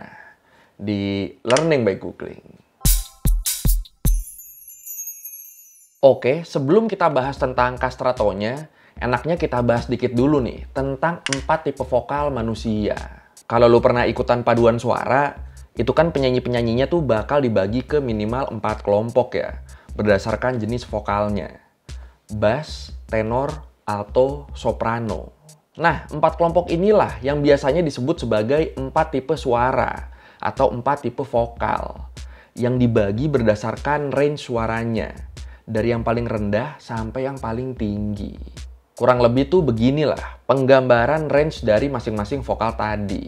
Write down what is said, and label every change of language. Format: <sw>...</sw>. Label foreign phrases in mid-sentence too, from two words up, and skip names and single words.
<id>Di Learning by Googling. Oke, sebelum kita bahas tentang kastratonya, enaknya kita bahas dikit dulu nih tentang 4 tipe vokal manusia. Kalau lu pernah ikutan paduan suara, itu kan penyanyi-penyanyinya tuh bakal dibagi ke minimal 4 kelompok ya, berdasarkan jenis vokalnya. Bass, tenor, alto, soprano. Nah, 4 kelompok inilah yang biasanya disebut sebagai 4 tipe suara atau 4 tipe vokal yang dibagi berdasarkan range suaranya dari yang paling rendah sampai yang paling tinggi. Kurang lebih tuh beginilah penggambaran range dari masing-masing vokal tadi.</id>